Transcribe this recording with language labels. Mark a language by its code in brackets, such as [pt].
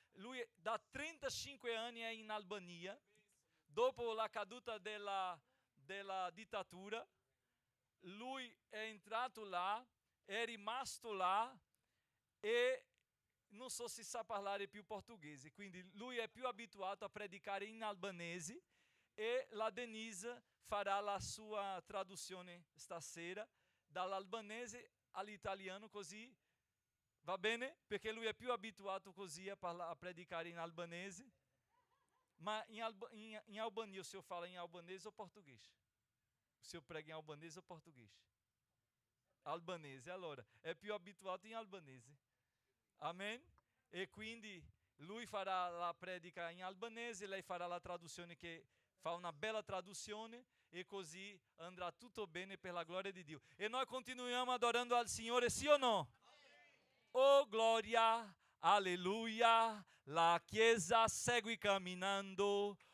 [it] Lui da 35 anni è in Albania. Dopo la caduta della dittatura, lui è entrato là, è rimasto là e non so se sa parlare più portoghese, quindi lui è più abituato a predicare in albanese e la Denise farà la sua traduzione stasera dall'albanese all'italiano, così va bene? Perché lui è più abituato così a predicare in albanese. [pt] Ma in Albania o senhor fala em albanês ou português? O senhor prega em albanês ou português? [it] Albanese, allora, è più abituato in albanese. Amen? E quindi lui farà la predica in albanese, lei farà la traduzione che fa una bella traduzione e così andrà tutto bene per la gloria di Dio. E noi continuiamo adorando al Signore, sì o no? Oh gloria, alleluia, la Chiesa segue camminando.